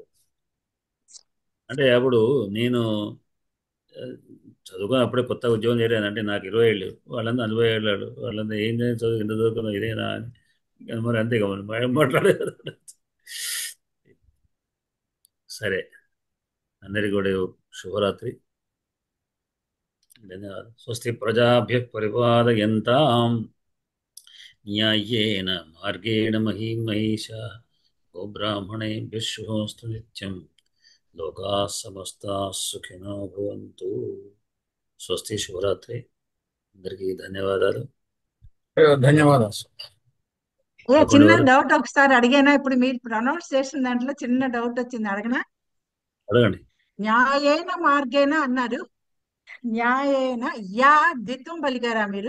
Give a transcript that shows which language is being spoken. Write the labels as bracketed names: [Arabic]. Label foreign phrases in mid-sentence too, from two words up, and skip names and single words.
[Telugu] అంటే అప్పుడు నేను చదువుకొని అప్పుడే కొత్త ఉద్యోగం చేరాను, అంటే నాకు 20 ఏళ్ళు, వాళ్ళంతా 40 ఏళ్ళు. వాళ్ళంతా ఏం చదువు ఎంత చదువుకున్నావు ఇదేనా అని మరి అంతే కదా మాట్లాడేది. సరే, అందరికీ కూడా శుభరాత్రి, ధన్యవాదాలు. [Sanskrit] స్వస్తి ప్రజాభ్యః పరిపాలయంతాం న్యాయేన మార్గేణ మహీం మహిషాః గోబ్రాహ్మణేభ్యః శుభమస్తు నిత్యం. లోకాః సమస్తాః సుఖినో భవంతు. స్వస్తి, [Telugu] శుభరాత్రి, అందరికీ ధన్యవాదాలు. ధన్యవాదాలు. చిన్న డౌట్ ఒకసారి అడిగానా? ఇప్పుడు మీరు ప్రొనౌన్స్ చేసిన దాంట్లో చిన్న డౌట్ వచ్చింది, అడగనా? అడగండి. [Sanskrit] న్యాయేన మార్గేన [Telugu] అన్నారు, న్యాయేన యా ద్విత్వం పలికారా మీరు?